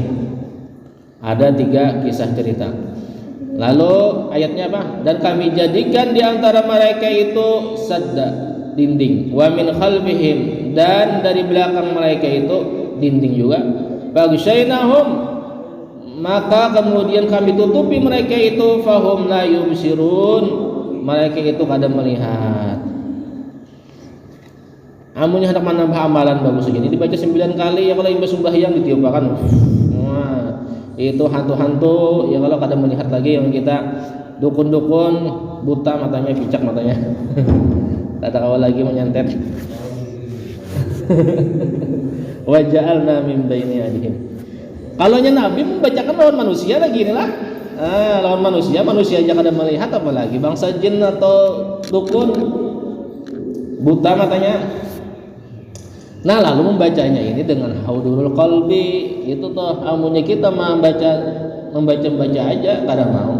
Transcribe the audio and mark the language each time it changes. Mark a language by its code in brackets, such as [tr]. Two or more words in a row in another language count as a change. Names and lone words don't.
[bjn] Ada 3 kisah cerita. Lalu ayatnya apa? [id] Dan kami jadikan di antara mereka itu sadda, dinding, [ar] ومن خلفهم, [id] dan dari belakang mereka itu dinding juga. Faghshaynahum, maka kemudian kami tutupi mereka itu, [ar] فهم لا يبصرون, [bjn] mereka itu kada melihat. Amunnya hendak menambah amalan bagus segini dibaca 9 kali ya kalau imbas sembahyang ditiupakan. Wah, itu hantu-hantu ya kalau kada melihat lagi yang kita dukun-dukun buta matanya, picak matanya. Tak tahu lagi menyantet. [ar] وجعلنا من بين أيديهم. [bjn] Kalau Nabi membacakan lawan manusia lagi inilah. Lawan manusia aja kada melihat apalagi bangsa jin atau dukun buta matanya. Nah lalu membacanya ini dengan [ar] حضور القلب [bjn] itu toh amunnya kita membaca aja kada mau.